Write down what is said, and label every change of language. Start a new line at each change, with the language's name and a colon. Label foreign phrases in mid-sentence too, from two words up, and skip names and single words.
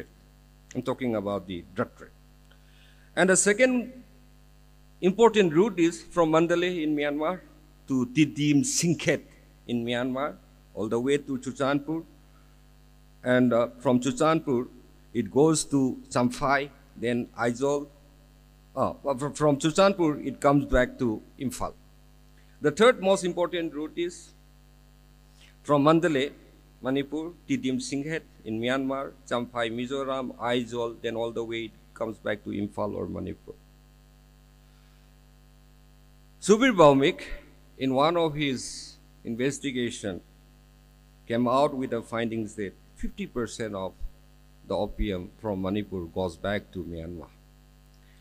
English: I'm talking about the drug trade. And the second important route is from Mandalay in Myanmar to Tidim Singhet in Myanmar, all the way to Chuchanpur. And from Chuchanpur, it goes to Champhai, then Aizawl. From Chuchanpur, it comes back to Imphal. The third most important route is from Mandalay, Manipur, Tidim Singhet in Myanmar, Champhai, Mizoram, Aizawl, then all the way it comes back to Imphal or Manipur. Subir Bhaumik, in one of his investigations, came out with the findings that 50% of the opium from Manipur goes back to Myanmar.